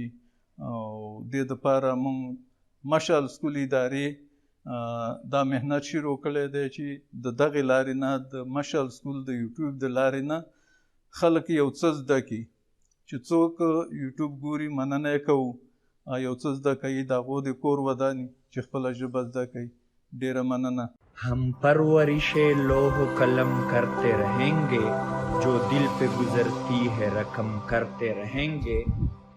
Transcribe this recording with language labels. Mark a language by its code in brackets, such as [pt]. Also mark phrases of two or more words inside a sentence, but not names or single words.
[ps] او دې دپاره موږ مشال سکول ادارې دا محنت شروع کړی دی چې د دغې لارې نه، د مشال سکول د یوټیوب د لارې نه خلک یو څه زده کړي. چې څوک یوټیوب ګوري مننه یې کوو، یو څه زده کوي، د هغو د کور وداني چې خپله ژبه زده کوي. ډېره مننه. [ur] ہم پرورش لوح قلم کرتے رہیں گے، جو دل پہ گزرتی ہے رقم کرتے رہیں گے.